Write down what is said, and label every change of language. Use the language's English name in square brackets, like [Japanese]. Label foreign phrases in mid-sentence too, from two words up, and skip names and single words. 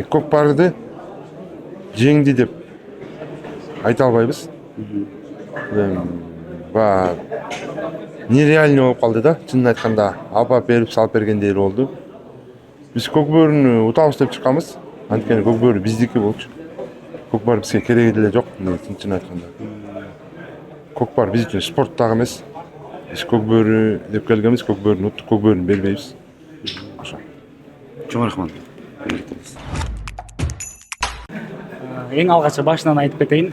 [Kyrgyz] Көкпарды жеңди деп айта албайбыз. Нереально болуп калды да, чынын айтканда. Алып берип, салып бергендей болду. Биз көк бөрүнү утабыз деп чыкканбыз. Анткени көк бөрү биздики болчу. көкпар бізге керегі деле жок, чынын айтканда. Көкпар биз үчүн спорт дагы эмес. Биз көкбөрү деп келгенбиз, көкбөрүнүн уттук көкбөрүн бербейбиз. Ошо. Чоң рахмат. Эң алгачкы башынан айтып кетейин.